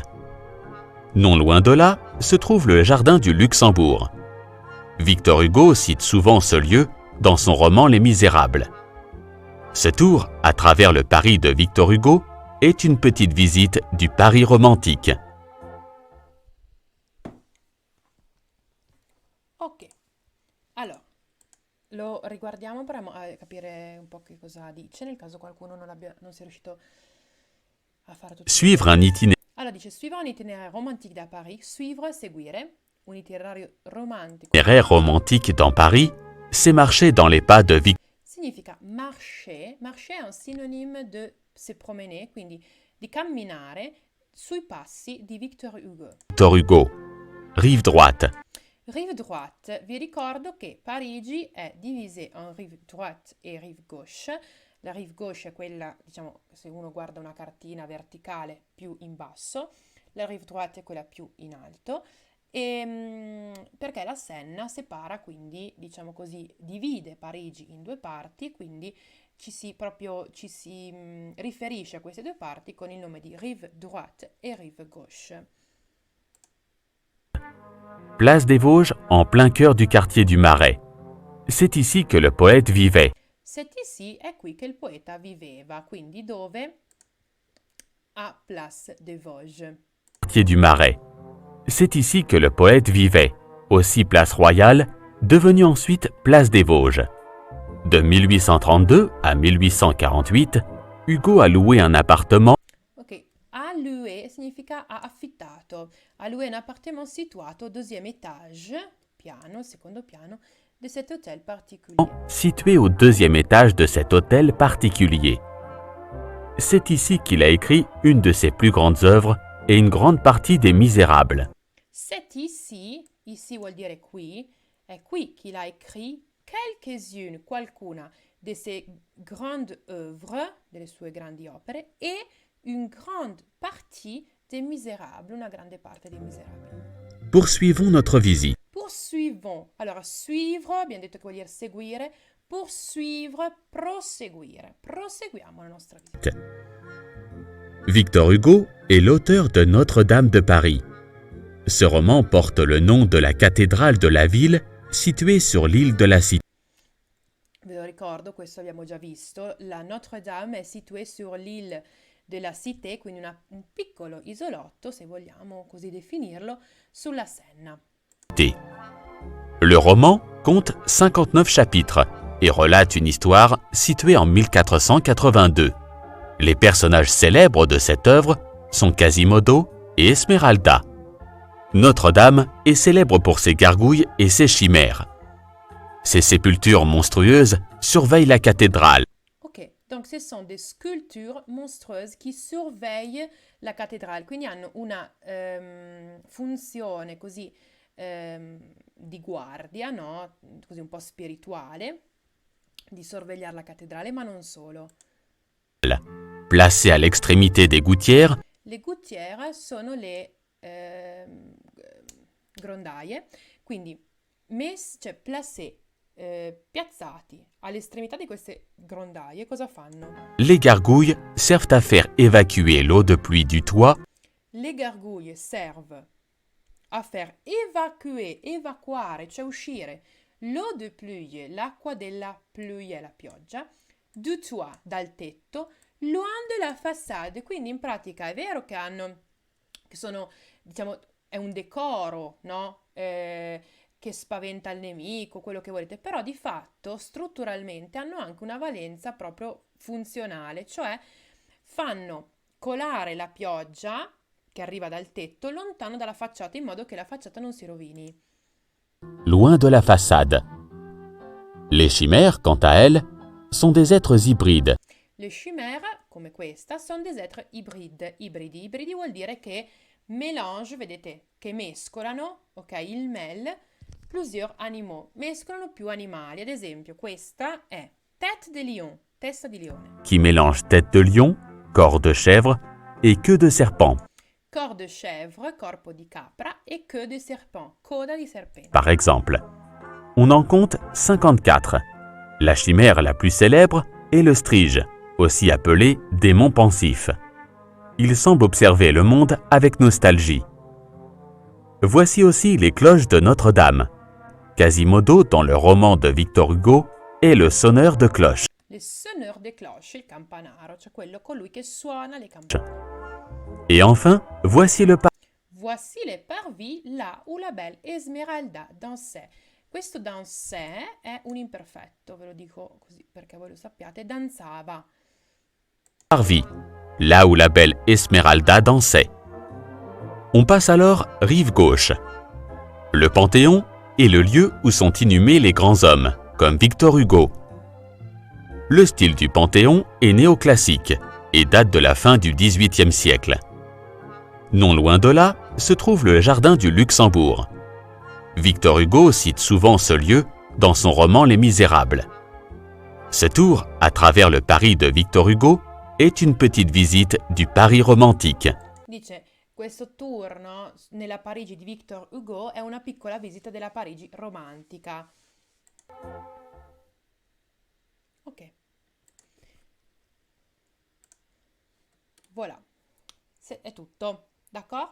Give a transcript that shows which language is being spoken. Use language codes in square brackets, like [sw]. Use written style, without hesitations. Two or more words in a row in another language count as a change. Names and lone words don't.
[fr] Non loin de là se trouve le jardin du Luxembourg. Victor Hugo cite souvent ce lieu dans son roman Les Misérables. Ce tour à travers le Paris de Victor Hugo est une petite visite du Paris romantique. [it] Ok, allora lo riguardiamo per capire un po' che cosa dice, nel caso qualcuno non sia riuscito a fare tutto. [fr] Suivre un itinéraire. [it] Allora dice [fr] suivre un itineraire romantique da Paris, suivre, [it] seguire, un itinerario romantico. [fr] L'itinéraire romantique dans Paris, c'est marcher dans les pas de Victor [it] Significa [fr] marcher, marcher [it] è un sinonimo di [fr] se promener, [it] quindi di camminare sui passi di Victor Hugo. [fr] Hugo. Rive droite. Rive droite, [it] vi ricordo che Parigi è divisa in [fr] rive droite [it] e [fr] rive gauche. La rive gauche [it] è quella, diciamo, se uno guarda una cartina verticale più in basso, la [fr] rive droite [it] è quella più in alto, perché la Senna separa, quindi, diciamo così, divide Parigi in due parti, quindi ci si riferisce a queste due parti con il nome di [fr] rive droite [it] e [fr] rive gauche. Place des Vosges, en plein cœur du quartier du Marais. C'est ici que le poète vivait. C'est ici, [it] è qui che il poeta viveva, quindi dove? A Place des Vosges. [fr] Quartier du Marais. C'est ici que le poète vivait, aussi place Royale, devenue ensuite place des Vosges. De 1832 à 1848, Hugo a loué un appartement. [it] Ok, [fr] a loué [it] significa ha affittato. [fr] A loué un appartement situato au deuxième étage, [it] secondo piano, [fr] de cet hôtel particulier. Situé au deuxième étage de cet hôtel particulier. C'est ici qu'il a écrit une de ses plus grandes œuvres et une grande partie des Misérables. C'est ici [it] vuol dire qui, è qui [fr] qu'il a écrit qualcuna de ses grandes œuvres, [it] delle sue grandi opere, [fr] et une grande partie des Misérables, [it] una grande parte dei Misérables. [fr] Poursuivons notre visite. Poursuivons. Alors, suivre, [it] abbiamo detto che vuol dire seguire. Poursuivre, proseguire. Proseguiamo la nostra visita. [fr] Victor Hugo est l'auteur de Notre-Dame de Paris. Ce roman porte le nom de la cathédrale de la ville située sur l'île de la Cité. [it] Ve lo ricordo, questo abbiamo già visto. [fr] La Notre-Dame è située sur l'île de la Cité, [it] quindi un piccolo isolotto, se vogliamo così definirlo, sulla Senna. [fr] Le roman compte 59 chapitres et relate une histoire située en 1482. Les personnages célèbres de cette œuvre sont Quasimodo et Esmeralda. Notre-Dame est célèbre pour ses gargouilles et ses chimères. Ces sépultures monstrueuses surveillent la cathédrale. Ok, donc ce sont des sculptures monstrueuses qui surveillent la cathédrale, [it] quindi hanno una funzione così di guardia, no? Così un po' spirituale, di sorvegliare la cattedrale, ma non solo. [fr] Placées à l'extrémité des gouttières, [it] Le gouttières sono le grondaie, quindi cioè placé, piazzati all'estremità di queste grondaie, cosa fanno? [fr] Les gargouilles servent à faire évacuer l'eau de pluie du toit Le gargouille servent a faire [it] evacuare, cioè uscire [fr] l'eau de pluie, [it] l'acqua della [fr] pluie, [it] la pioggia, [fr] du toit, [it] dal tetto, [fr] loin de la façade. [it] Quindi in pratica è vero che sono, diciamo, è un decoro, no? Che spaventa il nemico, quello che volete, però di fatto strutturalmente hanno anche una valenza proprio funzionale, cioè fanno colare la pioggia che arriva dal tetto lontano dalla facciata in modo che la facciata non si rovini. [fr] loin de la façade. Les chimères, quant à elles, sont des êtres hybrides. Le chimères, [it] come questa, sono [fr] des êtres hybrides. [it] Ibridi vuol dire che mélange, vedete, che mescolano, ok, il mel, [fr] plusieurs animaux, [it] mescolano più animali. Ad esempio, questa è [fr] tête de lion, [it] testa di leone. [fr] Qui mélangent tête de lion, corps de chèvre et queue de serpent. Corps de chèvre, [it] corpo di capra, [fr] et queue de serpent, [it] coda di serpente. [fr] Par exemple, on en compte 54. La chimère la plus célèbre est le strige, aussi appelé démon pensif. Il semble observer le monde avec nostalgie. Voici aussi les cloches de Notre-Dame. Quasimodo, dans le roman de Victor Hugo, est le sonneur de cloches. Le sonneur de cloche, [it] il campanaro, cioè colui che suona le campane. [fr] Et enfin, voici le Voici le parvis là où la belle Esmeralda dansait. [it] Questo dansait è un imperfetto, ve lo dico così perché voi lo sappiate, danzava. [fr] parvis, là où la belle Esmeralda dansait. On passe alors rive gauche. Le Panthéon est le lieu où sont inhumés les grands hommes, comme Victor Hugo. Le style du Panthéon est néoclassique et date de la fin du XVIIIe siècle. Non loin de là se trouve le jardin du Luxembourg. Victor Hugo cite souvent ce lieu dans son roman Les Misérables. Ce tour, à travers le Paris de Victor Hugo, est une petite visite du Paris romantique. [it] Dice, questo tour, no, nella Parigi di Victor Hugo è una piccola visita della Parigi romantica. [fr] Ok. Voilà. [it] È tutto. D'accordo?